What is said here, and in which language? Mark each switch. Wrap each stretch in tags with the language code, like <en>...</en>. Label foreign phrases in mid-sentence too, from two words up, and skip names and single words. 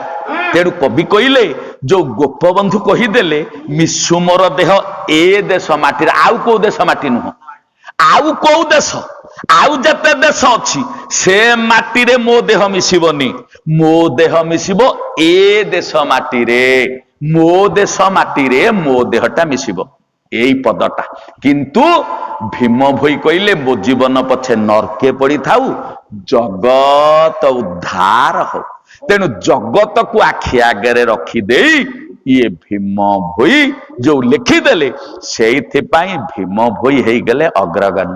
<or>ତେଣୁ କବି କହିଲେ ଯୋଉ ଗୋପବନ୍ଧୁ କହିଦେଲେ ମିଶୁ ମୋର ଦେହ ଏ ଦେଶ ମାଟିରେ, ଆଉ କୋଉ ଦେଶ ମାଟି ନୁହଁ, ଆଉ କୋଉ ଦେଶ, ଆଉ ଯେତେ ଦେଶ ଅଛି ସେ ମାଟିରେ ମୋ ଦେହ ମିଶିବନି, ମୋ ଦେହ ମିଶିବ ଏ ଦେଶ ମାଟିରେ, ମୋ ଦେଶ ମାଟିରେ ମୋ ଦେହଟା ମିଶିବ। ଏଇ ପଦଟା। କିନ୍ତୁ ଭୀମ ভୋଇ କହିଲେ ମୋ ଜୀବନ ପଛେ ନର୍କେ ପଡିଥାଉ ଜଗତ ଉଦ୍ଧାର ହଉ। ତେଣୁ ଜଗତକୁ ଆଖି ଆଗରେ ରଖିଦେଇ ଇଏ ଭୀମ ଭୋଇ ଯୋଉ ଲେଖିଦେଲେ ସେଇଥିପାଇଁ ଭୀମ ଭୋଇ ହେଇଗଲେ ଅଗ୍ରଗଣ୍ୟ।</or>